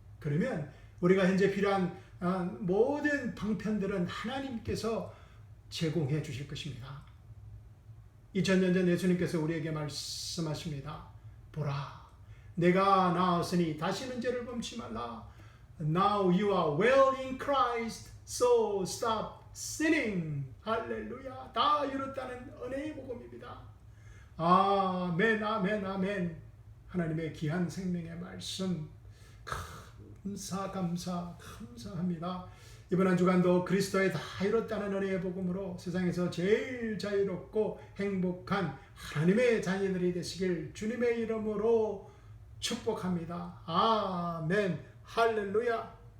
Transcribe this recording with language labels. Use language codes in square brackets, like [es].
[ko] 그러면 우리가 현재 필요한 모든 방편들은 하나님께서 제공해 주실 것입니다. 2000년 전 예수님께서 우리에게 말씀하십니다. 보라, 내가 나았으니 다시는 죄를 범치 말라. [en] Now you are well in Christ, so stop sinning. [ko] 할렐루야. 다 이뤘다는 은혜의 복음입니다. 아멘, 아멘, 아멘. 하나님의 귀한 생명의 말씀 감사합니다. 이번 한 주간도 그리스도의 다 이뤘다는 은혜의 복음으로 세상에서 제일 자유롭고 행복한 하나님의 자녀들이 되시길 주님의 이름으로 축복합니다. 아멘. 할렐루야.